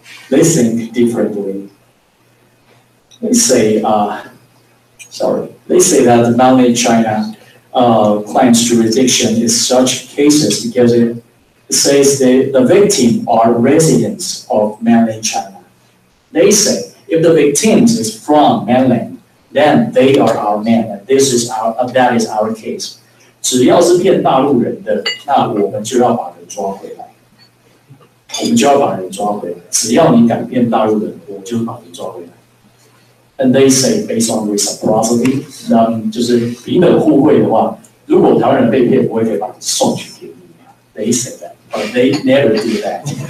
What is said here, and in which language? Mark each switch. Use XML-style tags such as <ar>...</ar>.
<en>They think differently. They say, they say that the mainland China claims jurisdiction in such cases because it says the victim are residents of mainland China. They say if the victims is from mainland, then they are our men, and that is our case.</en> <zh>只要是骗大陆人的，那我们就要把人抓回来。我们就要把人抓回来。只要你敢骗大陆人，我就把你抓回来。</zh> <en>And they say based on reciprocity，</en> <zh>就是平等互惠的话，如果台湾人被骗，我也可以把你送去给你。</zh> <en>They say that, but they never do that.</en>